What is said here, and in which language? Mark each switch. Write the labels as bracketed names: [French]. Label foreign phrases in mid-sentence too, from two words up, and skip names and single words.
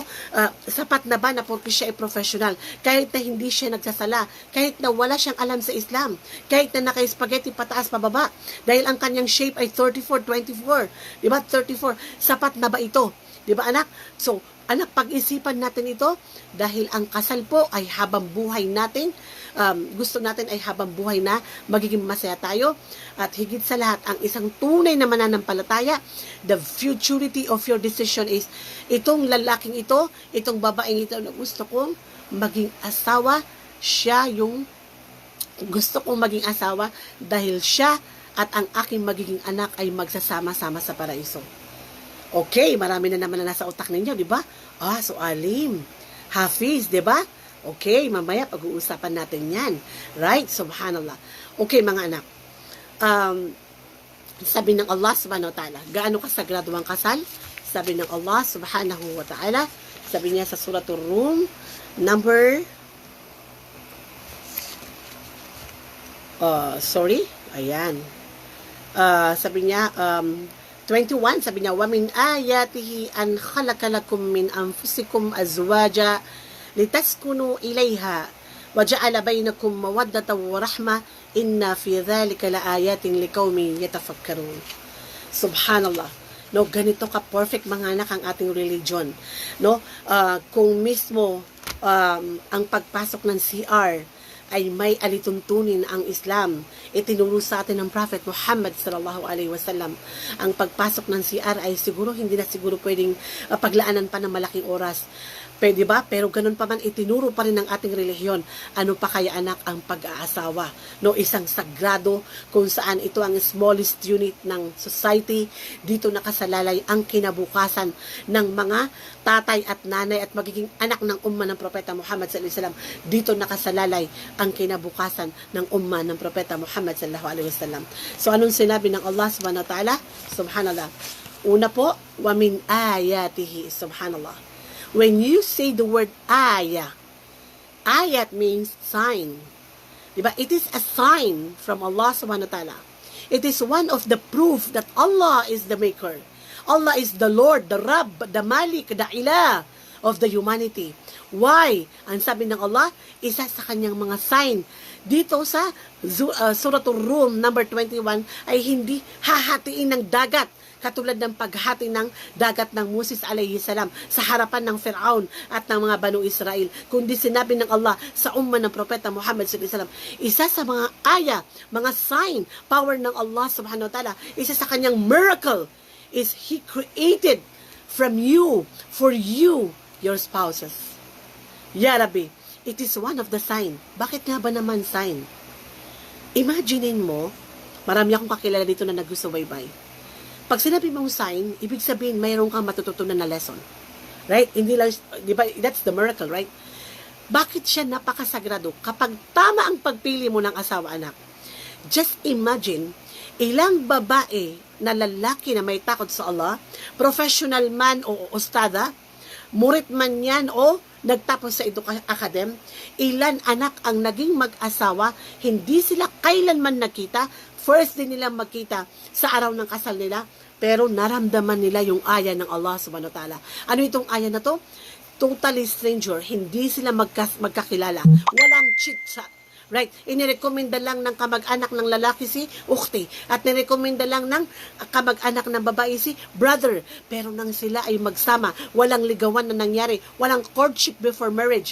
[Filipino] Sapat na ba na porque siya ay professional, kahit na hindi siya nagsasala, kahit na wala siyang alam sa Islam, kahit na naka-spaghetti pataas pababa dahil ang kanyang shape ay 34-24, di ba? 34, sapat na ba ito? Di ba anak? So anak, pag-isipan natin ito dahil ang kasal po ay habang buhay natin. Gusto natin ay habang buhay na magiging masaya tayo. At higit sa lahat, ang isang tunay na mananampalataya, [English] the futurity of your decision is [Filipino] itong lalaking ito, itong babaeng ito na gusto kong maging asawa, siya yung gusto kong maging asawa dahil siya at ang aking magiging anak ay magsasama-sama sa paraiso. Okay, marami na naman na nasa utak ninyo, di ba? So alim, Hafiz, di ba? Okay, mamaya pag-uusapan natin yan. Right? Subhanallah. Okay, mga anak. Sabi ng Allah [Arabic] سبحانه وتعالى, [Filipino] gaano kasagrado ang kasal? Sabi ng Allah [Arabic] سبحانه وتعالى, [Filipino] sabi niya sa Suratul Rum, number, sabi niya, 21, sabi niya, [Arabic] وَمِنْ آيَاتِهِ أَنْ خَلَقَ لَكُمْ مِنْ أَنفُسِكُمْ أَزْوَاجًا لِتَسْكُنُوا إِلَيْهَا وَجَعَلَ بَيْنَكُمْ مَوَدَّةً وَرَحْمَةً إِنَّ فِي ذَلِكَ لَآيَاتٍ لِقَوْمٍ يَتَفَكَّرُونَ. Subhanallah. [Filipino] No, ganito ka perfect mga anak ang ating religion. No, kung mismo ang pagpasok ng CR ay may alituntunin ang Islam, itinuro sa atin ng Prophet Muhammad [Arabic] صلى الله عليه وسلم. [Filipino] Ang pagpasok ng CR ay siguro hindi na siguro pwedeng paglaanan pa ng malaking oras. Pwede ba? Pero ganun pa man, itinuro pa rin ng ating relihiyon. Ano pa kaya anak ang pag-aasawa? No, isang sagrado kung saan ito ang [English] smallest unit [Filipino] ng society. Dito nakasalalay ang kinabukasan ng mga tatay at nanay at magiging anak ng umma ng Propeta Muhammad [Arabic] صلى الله عليه وسلم. [Filipino] Dito nakasalalay ang kinabukasan ng umma ng Propeta Muhammad [Arabic] صلى الله عليه وسلم. [Filipino] So anong sinabi ng Allah [Arabic] سبحانه وتعالى? [Filipino] Subhanallah. Una po, [Arabic] ومن آياته سبحان الله. [English] When you say the word ayah, ayat means sign. [Filipino] Diba? [English] It is a sign from Allah [Arabic] سبحانه وتعالى. [English] It is one of the proof that Allah is the maker. Allah is the Lord, the Rabb, the Malik, the Ilah of the humanity. Why? [Filipino] Ang sabi ng Allah, isa sa kanyang mga sign dito sa Suratul Rum number 21 ay hindi hahatiin ng dagat katulad ng paghati ng dagat ng Moses [Arabic] عليه السلام [Filipino] sa harapan ng Firaun at ng mga Banu Israel, kundi sinabi ng Allah sa umma ng Propeta Muhammad [Arabic] صلى الله عليه وسلم. [Filipino] Isa sa mga aya, mga sign, power ng Allah [Arabic] سبحانه وتعالى, [Filipino] isa sa kanyang [English] miracle is He created from you, for you, your spouses. [Arabic] يا ربي, [English] it is one of the sign. [Filipino] Bakit nga ba naman sign? Imaginein mo, marami akong kakilala dito na nagsusubaybay. Pag sinabi mong sign, ibig sabihin mayroon kang matututunan na lesson. Right? Hindi lang, di ba, [English] that's the miracle, right? [Filipino] Bakit siya napakasagrado? Kapag tama ang pagpili mo ng asawa, anak, [English] just imagine, [Filipino] ilang babae na lalaki na may takot sa Allah, professional man o ustada, murit man yan o nagtapos sa academ, ilan anak ang naging mag-asawa, hindi sila kailanman nakita, first din nilang magkita sa araw ng kasal nila, pero naramdaman nila yung aya ng Allah [Arabic] سبحانه وتعالى. [Filipino] Ano itong aya na to? [English] Totally stranger, [Filipino] hindi sila magkakilala, walang chit-chat. Right? Inirekomenda lang ng kamag-anak ng lalaki si ukhti at nirekomenda lang ng kamag-anak ng babae si brother. Pero nang sila ay magsama, walang ligawan na nangyari, walang [English] courtship before marriage.